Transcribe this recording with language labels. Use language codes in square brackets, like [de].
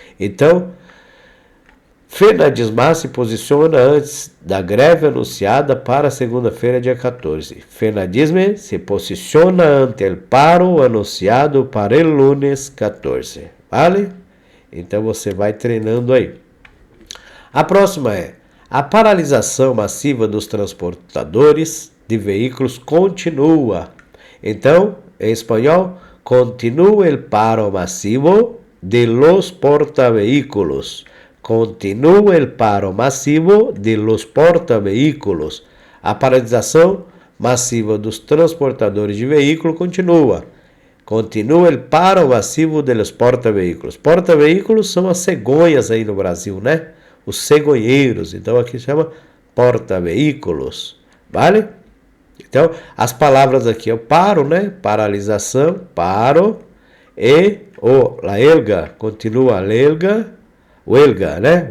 [pt] Então, FENADISMAR se posiciona antes da greve anunciada para segunda-feira, dia 14. [es] FENADISMER se posiciona ante el paro anunciado para el lunes 14. Vale? [pt] Então você vai treinando aí. A próxima é: a paralisação massiva dos transportadores de veículos continua. Então, em espanhol, [es] continua el paro masivo de los portavehículos. Continua el paro masivo de los portavehículos. [pt] A paralisação massiva dos transportadores de veículo continua. [es] Continua el paro masivo de los portavehículos. [pt] Porta-veículos são as cegonhas aí no Brasil, né? Os cegonheiros. Então aqui chama porta-veículos. Vale? Então, as palavras aqui é o paro, né? Paralisação, paro. E [es] la huelga, [pt] continua a huelga, né?